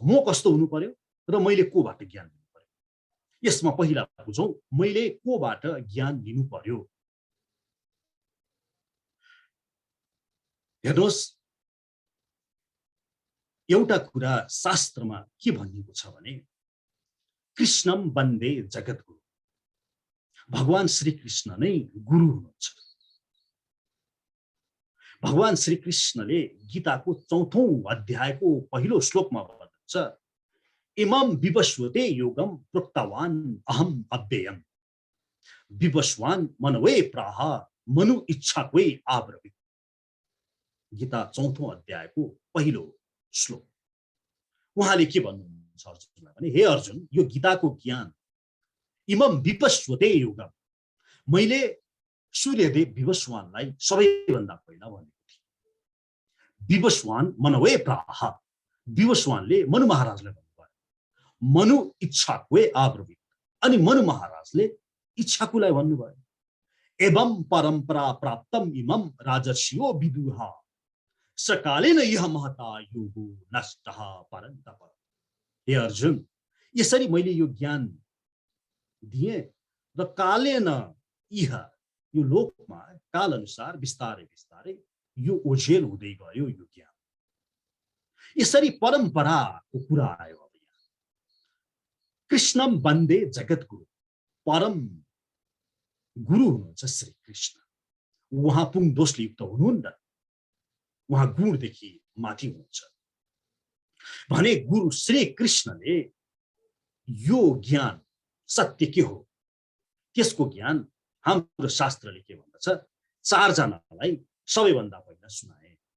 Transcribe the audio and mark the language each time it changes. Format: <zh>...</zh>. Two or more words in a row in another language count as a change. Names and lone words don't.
<ne>म कस्तो हुनु पर्यो र मैले कोबाट ज्ञान लिनु पर्यो। यसमा पहिला बुझौं, मैले कोबाट ज्ञान लिनु पर्यो। हेर्नुहोस्, एउटा कुरा शास्त्रमा के भनिएको छ भने</ne> <sa>कृष्णम वन्दे जगद्गुरु।</sa> <ne>भगवान श्री कृष्ण नै गुरु हुनुहुन्छ। भगवान श्री कृष्णले गीताको 4औं अध्यायको पहिलो श्लोकमा भन्नुहुन्छ,</ne> <sa>इमं विवस्वते योगम प्रोक्तवान अहम अव्ययम विवस्वान मनवे प्राह मनु इच्छाक्वे आब्रवीत।</sa> <ne>गीता 4औं अध्यायको पहिलो श्लोक। उहाँले के भन्नुहुन्छ अर्जुनलाई भने, हे अर्जुन, यो गीताको ज्ञान</ne> <sa>इमं विवस्वते योगम,</sa> <ne>मैले सूर्यदेव विवस्वानलाई सबैभन्दा पहिला भनेको थिएँ।</ne> <sa>विवस्वान मनवे प्राह,</sa> <ne>विवस्वानले मनु महाराजलाई भन्नुभयो,</ne> <sa>मनु इच्छाक्वे आब्रवीत,</sa> <ne>अनि मनु महाराजले इच्छाकुलाई भन्नुभयो,</ne> <sa>एवं परम्परा प्राप्तम इमं राजर्षियो विदुः सकालेन यह महता योगो नष्टः परन्तप।</sa> <ne>हे अर्जुन, यसरी मैले यो ज्ञान दिए र</ne> <sa>कालेन यह,</sa> <ne>यो लोकमा काल अनुसार बिस्तारै बिस्तारै यो ओझेल हुँदै गयो यो ज्ञान। यसरी परम्पराको कुरा आयो। अब यहाँ</ne> <sa>कृष्णम वन्दे जगद्गुरु,</sa> <ne>परम गुरु हुनुहुन्छ श्री कृष्ण। उहाँ पुङ दोषले युक्त हुनुहुन्न, उहाँ गुणदेखि माथि हुनुहुन्छ भने गुरु श्री कृष्णले यो ज्ञान सत्य के हो त्यसको ज्ञान हाम्रो शास्त्रले के भन्दछ, 4 जनालाई सबैभन्दा पहिला सुनाए।</ne>